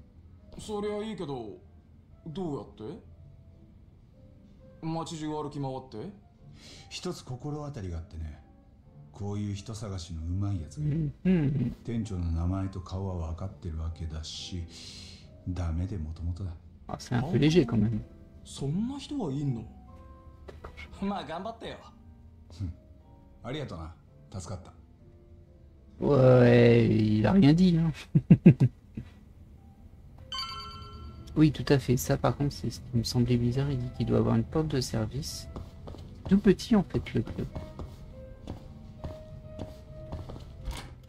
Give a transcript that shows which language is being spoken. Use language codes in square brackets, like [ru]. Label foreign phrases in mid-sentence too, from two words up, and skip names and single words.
[ja] そりゃいいけど、どうやって？街中歩き回って？一つ心当たりがあってね。こういう人探しのうまいやつがいる。店長の名前と顔は分かってるわけだし、ダメでもともとだ。 [fr] Ah, c'est un peu léger quand même. [ja] そんな人はいんの？まあ頑張ってよ。ありがとな。助かった。 [fr] Ouais, il a rien dit. Hein. Oui, tout à fait. Ça, par contre, c'est ce qui me semblait bizarre. Il dit qu'il doit avoir une porte de service. Tout petit, en fait, le club. Hop.